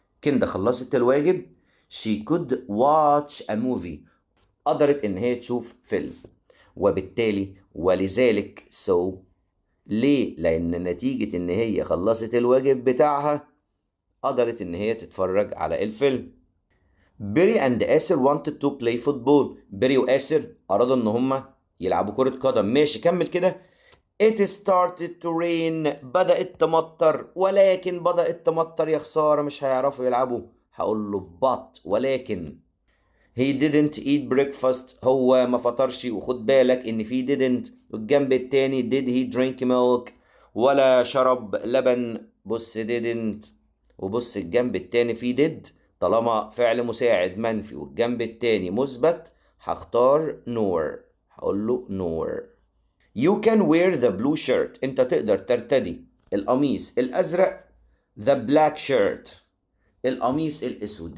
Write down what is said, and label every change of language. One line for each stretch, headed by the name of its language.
Arabic: كندا خلصت الواجب.
English: she could watch a movie.
Arabic: قدرت إن هي تشوف فيلم. وبالتالي ولذلك so. ليه؟ لأن نتيجة إن هي خلصت الواجب بتاعها قدرت إن هي تتفرج على الفيلم.
English: Perry and آسر wanted to play football.
Arabic: بيري وآسر أرادوا إن هما يلعبوا كرة قدم. ماشي كمل كده.
English: It started to rain.
Arabic: بدأت تمطر. ولكن بدأت تمطر يا خسارة مش هيعرفوا يلعبوا. هقول له but ولكن.
English: He didn't eat breakfast.
Arabic: هو ما فطرش. وخد بالك ان في didn't والجنب التاني
English: did he drink milk.
Arabic: ولا شرب لبن. بص didn't وبص الجنب التاني في did. طالما فعل مساعد منفي والجنب التاني مثبت هختار nor. هقول له nor.
English: You can wear the blue shirt.
Arabic: انت تقدر ترتدي القميص الازرق.
English: The black shirt
Arabic: القميص الاسود.